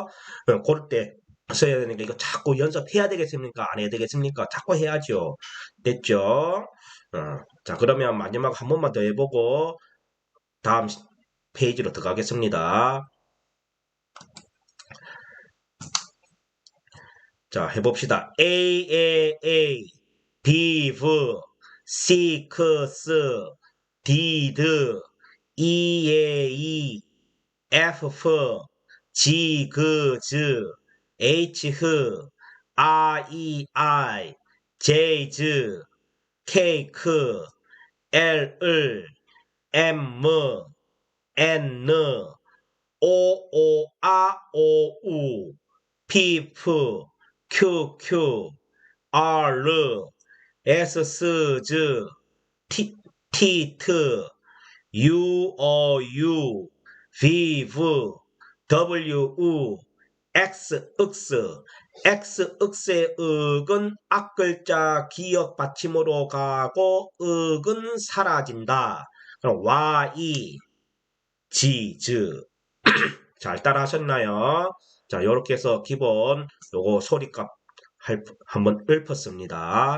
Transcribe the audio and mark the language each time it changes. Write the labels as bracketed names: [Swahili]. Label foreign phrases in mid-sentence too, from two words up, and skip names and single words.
[Korean] 그럴 때 써야 되니까 이거 자꾸 연습해야 되겠습니까? 안 해야 되겠습니까? 자꾸 해야죠. 됐죠? 자, 그러면 마지막 한 번만 더 해보고 다음 페이지로 들어가겠습니다. 자, 해봅시다. [English] A, beef, six, did, E, F, G, Z, H, I, J, cake, L, M, N, O, P, Q, R, S, T, U, V, W, [Korean] X, X의 은 앞글자 기억 받침으로 가고 은 사라진다. 그럼 Y, Z. 잘 따라 하셨나요? 자, 이렇게 해서 기본 요거 소리값 한번 읊었습니다.